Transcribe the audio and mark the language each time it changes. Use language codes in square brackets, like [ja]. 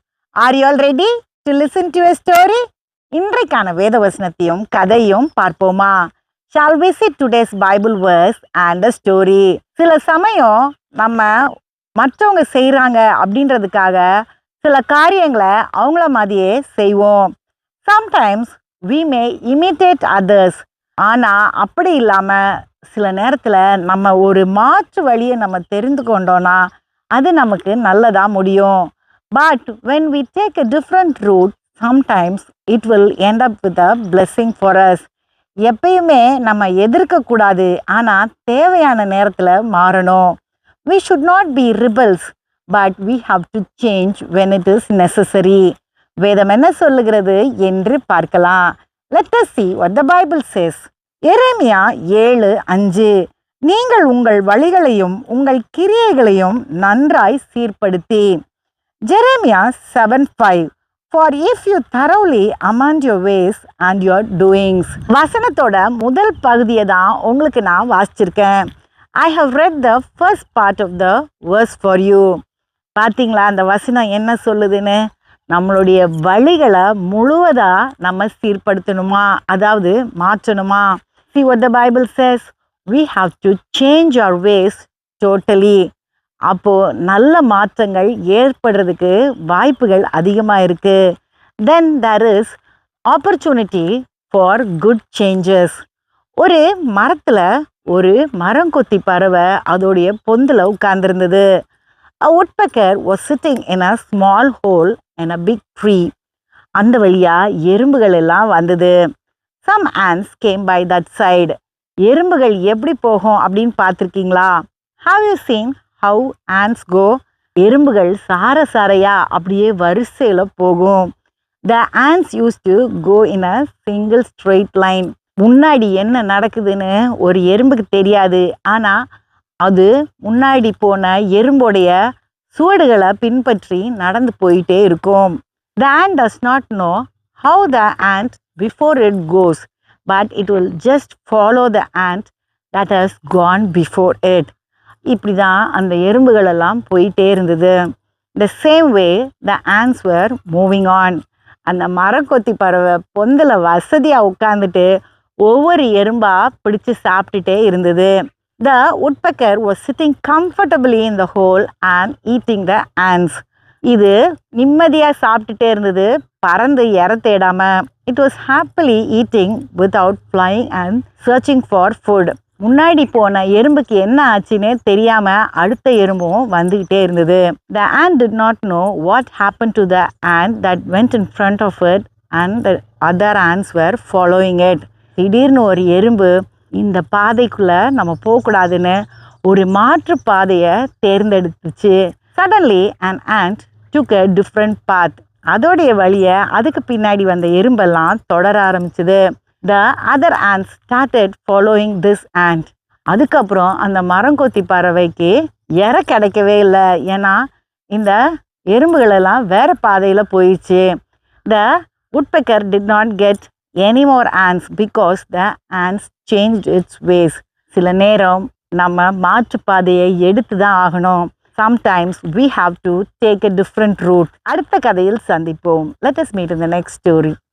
[en] Are you all ready to listen to a story? [ta] இன்றைக்கான வேத வசனத்தையும் கதையும் பார்ப்போமா? [en] Shall we see today's Bible verse and a story? [ta] சில சமயம் நம்ம மற்றவங்க செய்கிறாங்க அப்படின்றதுக்காக சில காரியங்களை அவங்கள மாதிரியே செய்வோம். [en] Sometimes we may imitate others. [ta] ஆனால் அப்படி இல்லாமல் சில நேரத்தில் நம்ம ஒரு மாற்று வழியை நம்ம தெரிந்து கொண்டோன்னா அது நமக்கு நல்லதாக முடியும். [en] But when we take a different route, sometimes it will end up with a blessing for us. [ta] எப்பயுமே நம்ம எதிர்க்கக்கூடாது, ஆனால் தேவையான நேரத்தில் மாறணும். [en] We should not be rebels, but we have to change when it is necessary. [ta] வேதம் என்ன சொல்லுகிறது என்று பார்க்கலாம். [en] Let us see what the Bible says. [ta] எரேமியா 7:5 நீங்கள் உங்கள் வழிகளையும் உங்கள் கிரியைகளையும் நன்றாய் சீர்படுத்தி. [en] Jeremiah 7:5 For if you thoroughly amend your ways and your doings. [ta] வசனத்தோட முதல் பகுதியை தான் உங்களுக்கு நான் வாசிச்சிருக்கேன். [en] I have read the first part of the verse for you. [ta] பார்த்தீங்களா அந்த வசனம் என்ன சொல்லுதுன்னு? நம்மளுடைய வழிகளை முழுவதாக நம்ம சீர்படுத்தணுமா, அதாவது மாற்றணுமா? [en] See what the Bible says. We have to change our ways totally. [ta] அப்போது நல்ல மாற்றங்கள் ஏற்படுறதுக்கு வாய்ப்புகள் அதிகமாக இருக்குது. [en] Then there is opportunity for good changes. [ta] ஒரு மரத்தில் ஒரு மரங்கொத்தி பறவை அதோடைய பொந்தில் உட்கார்ந்துருந்தது. [en] A woodpecker was sitting in a small hole in a big tree. [ta] அந்த வழியாக எறும்புகள் எல்லாம் வந்தது. [en] Some ants came by that side. [ta] எறும்புகள் எப்படி போகும் அப்படின்னு பார்த்துருக்கீங்களா? [en] Have you seen how ants go? [ta] எறும்புகள் சாரையா அப்படியே வரிசையில் போகும். [en] The ants used to go in a single straight line. [ta] முன்னாடி என்ன நடக்குதுன்னு ஒரு எறும்புக்கு தெரியாது, ஆனால் அது முன்னாடி போன எறும்போடைய சுவடுகளை பின்பற்றி நடந்து போயிட்டே இருக்கும். [en] The ant does not know how the ant before it goes, but it will just follow the ant that has gone before it. [ta] இப்படி தான் அந்த எறும்புகளெல்லாம் போயிட்டே இருந்தது. [en] The same way the ants were moving on. [ta] அந்த மரக்கொத்தி பறவை பொந்தில் வசதியாக உட்காந்துட்டு ஒவ்வொரு எறும்பாக பிடிச்சு சாப்பிட்டுட்டே இருந்தது. [en] The woodpecker was sitting comfortably in the hole and eating the ants. [ta] இது நிம்மதியாக சாப்பிட்டுட்டே இருந்தது, பறந்து இற தேடாம. [en] It was happily eating without flying and searching for food. [ta] முன்னாடி போன எறும்புக்கு என்ன ஆச்சுன்னே தெரியாமல் அடுத்த எறும்பும் வந்துக்கிட்டே இருந்தது. [en] The ant did not know what happened to the ant that went in front of it and the other ants were following it. [ta] திடீர்னு ஒரு எறும்பு இந்த பாதைக்குள்ளே நம்ம போகக்கூடாதுன்னு ஒரு மாற்று பாதையை தேர்ந்தெடுத்துச்சு. [en] Suddenly an ant took a different path. [ta] அதோடைய வழியை அதுக்கு பின்னாடி வந்த எறும்பெல்லாம் தொடர ஆரம்பிச்சுது. [en] The other ants started following this ant. [ta] அதுக்கப்புறம் அந்த மரங்கொத்தி பறவைக்கு இற கிடைக்கவே இல்லை, ஏன்னா இந்த எறும்புகளெல்லாம் வேறு பாதையில் போயிடுச்சு. [en] The woodpecker did not get any more ants because the ants changed its ways. [ta] சில நேரம் நம்ம மாற்று பாதையை எடுத்து தான் ஆகணும். [en] Sometimes we have to take a different route. [ta] அடுத்த கதையில் சந்திப்போம். [en] Let us meet in the next story.